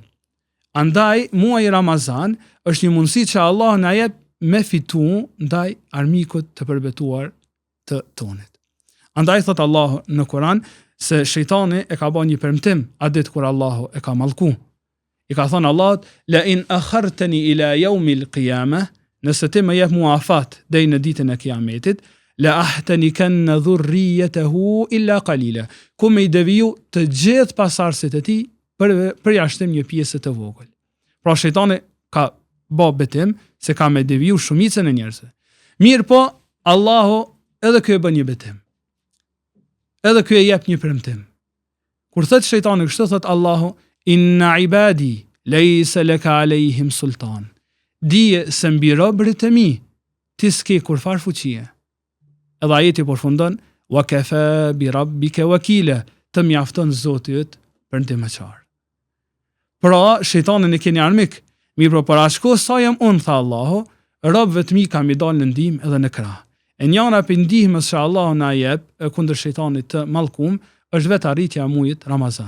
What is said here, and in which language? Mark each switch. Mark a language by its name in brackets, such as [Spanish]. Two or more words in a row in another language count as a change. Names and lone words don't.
[Albanian] Andaj muaji Ramazan është një mundësi që Allah na jep me fitu ndaj armikut të përbetuar të tonit. Andaj thot Allahu në Kur'an se shejtani e ka bën një premtim adet kur Allahu e ka mallku. I ka thënë Allahut, [Arabic] لئن أخرتن إلى يوم القيامة, [Albanian] nëse ti më jep mua afat deri në ditën e Kiametit, [Arabic] لأحتنكن ذريته إلا قليلا. [Albanian] Ku me i deviju të gjithë pasardhësit e tij përjashtim një pjesë të vogël. Pra shejtani ka bë betim se ka me deviju shumicën e njerëzve. Mirë po, Allahu edhe ky e bën një betim. Edhe ky e jep një premtim. Kur thot shejtani kështu, thot Allahu, [Arabic] إن عبادي ليس لك عليهم سلطان. [Albanian] Dije se mbi robërit e mi ti s'ke kur far fuqie. Edhe ajeti përfundon, [Arabic] وكفى بربك وكيلا, [Albanian] të mjafton Zoti yt për ndihmëtar. Pra, shejtanin e keni armik. Mirë pro, para shko sa jam unë, tha Allahu, robëve të mi kam i dalë në ndihmë edhe në krah. E njëra për ndihmës që Allahu na jep kundër shejtanit të mallkum është vetë arritja e muajit Ramazan.